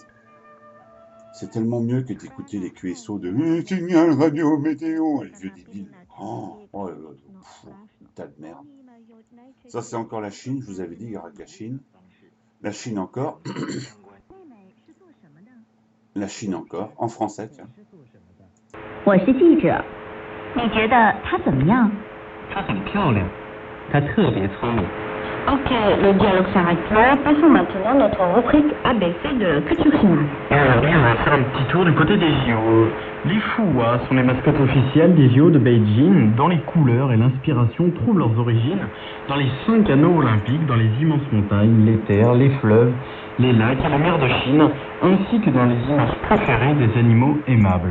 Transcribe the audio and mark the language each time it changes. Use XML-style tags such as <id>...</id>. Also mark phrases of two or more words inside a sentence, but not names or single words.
<fr>C'est tellement mieux que d'écouter les QSO de signal radio météo, les vieux débiles. Oh là là, un tas de merde. Ça, c'est encore la Chine, je vous avais dit, il y aura que la Chine. La Chine encore. La Chine encore, en français, tiens.</fr> <zh>我是记者，你觉得她怎么样？她很漂亮，她特别聪明。</zh> <fr>Ok, le dialogue s'arrête là. Passons maintenant notre rubrique ABC de culture chinoise. Aujourd'hui, on va faire un petit tour du côté des JO. Les Fuwa sont les mascottes officielles des JO de Beijing, dont les couleurs et l'inspiration trouvent leurs origines dans les 5 anneaux olympiques, dans les immenses montagnes, les terres, les fleuves, les lacs et la mer de Chine, ainsi que dans les images préférées des animaux aimables.</fr>